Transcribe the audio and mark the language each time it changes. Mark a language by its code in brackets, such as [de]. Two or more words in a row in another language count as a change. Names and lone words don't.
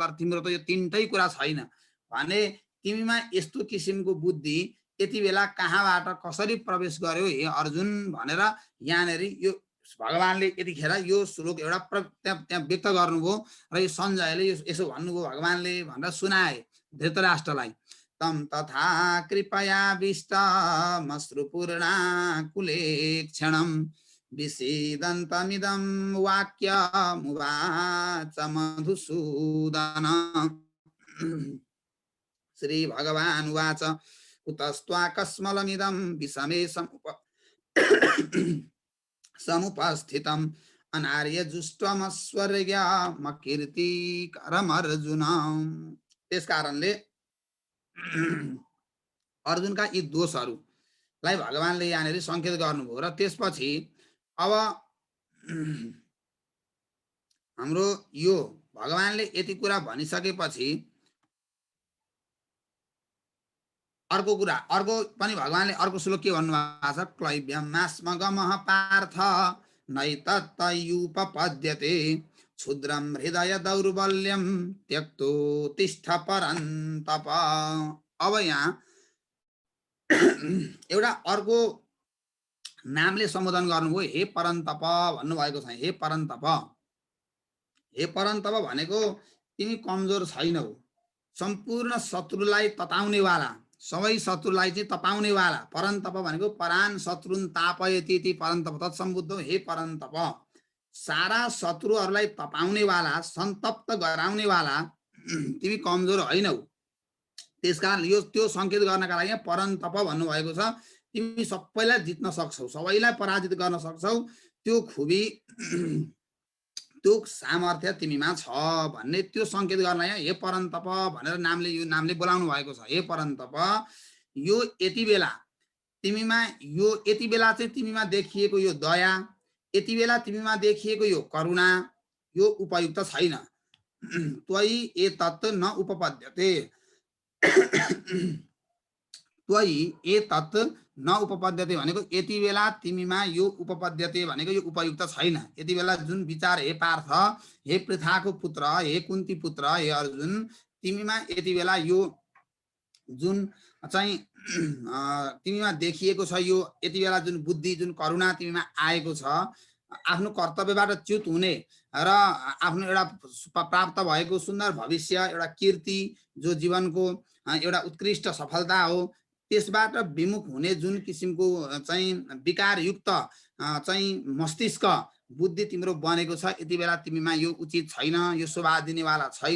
[ne] तर तिम्रो त यो तीनटै कुरा छैन भने तिमीमा यस्तो किसिमको बुद्धि यति बेला कहाँबाट कसरी प्रवेश गर्यो हे अर्जुन भनेर यहाँनिर यो भगवानले यतिखेर यो श्लोक एउटा त्यहाँ व्यक्त गर्नुभयो र यो सञ्जयले यसो भन्नुभयो भगवानले भनेर सुनाए धृतराष्ट्रलाई। [sa] तम तथा कृपयाविष्टमश्रुपूर्णाकुले क्षणं विषीदन्तमिदं वाक्यमुवाच मधुसूदन। श्री भगवान् उवाच कुतस्त्वा कस्मलमिदं विषमे समुपस्थितम् अनार्यजुष्टमस्वर्ग्यमकीर्तिकरम् अर्जुन। [ne] त्यस कारणले अर्जुनका यी दोषहरूलाई भगवानले यहाँनिर संकेत गर्नुभयो। र त्यसपछि अब हाम्रो यो भगवानले यति कुरा भनिसकेपछि अर्को कुरा अर्को पनि भगवानले अर्को श्लोक के भन्नुभएको छ, [sa] क्लैब्यमास्मगमः पार्थ नैतत्तयुपपद्यते क्षुद्रम हृदय दौर्बल्यम त्यक्तो तिष्ठ परन्तप। [ne] अब यहाँ एउटा अर्को नामले सम्बोधन गर्नुभयो, हे परन्तप भन्नुभएको छ। हे परन्तप, हे परन्तप भनेको तिमी कमजोर छैनौ, सम्पूर्ण शत्रुलाई तताउने वाला, सबै शत्रुलाई चाहिँ तपाउने वाला। [sa] परन्तप भनेको परान शत्रुन तापयति इति परन्तप तत्सम्बुद्धो। [ne] हे परन्तप, सारा शत्रुहरूलाई तपाउने वाला, सन्तप्त गराउने वाला तिमी कमजोर होइनौ। त्यसकारण यो त्यो संकेत गर्नका लागि परन्तप भन्नुभएको छ। तिमी सबैलाई जित्न सक्छौ, सबैलाई पराजित गर्न सक्छौ, त्यो खुबी त्यो सामर्थ्य तिमीमा छ भन्ने त्यो संकेत गर्न यहाँ हे परन्तप भनेर नामले यो नामले बोलाउनु भएको छ। हे परन्तप, यो यति बेला तिमीमा यो यति बेला चाहिँ तिमीमा देखिएको यो दया, यति बेला तिमीमा देखिएको यो करुणा यो उपयुक्त छैन। [sa] त्वयि एतत् न उपपद्यते, त्वयि एतत् न उपपद्यते [ne] भनेको यति बेला तिमीमा यो उपपद्यते भनेको यो उपयुक्त छैन। यति बेला जुन विचार, हे पार्थ, हे पृथाको पुत्र, हे कुन्ती पुत्र, हे अर्जुन, तिमीमा यति बेला यो जुन चाहिँ तिमीमा देखिएको छ, यो यति बेला जुन बुद्धि, जुन करुणा तिमीमा आएको छ, आफ्नो कर्तव्यबाट च्युत हुने र आफ्नो एउटा प्राप्त भएको सुन्दर भविष्य, एउटा कीर्ति, जो जीवनको एउटा उत्कृष्ट सफलता हो, त्यसबाट विमुख हुने जुन किसिमको चाहिँ विकारयुक्त चाहिँ मस्तिष्क बुद्धि तिम्रो बनेको छ, यति बेला तिमीमा यो उचित छैन, यो शोभा दिनेवाला छैन।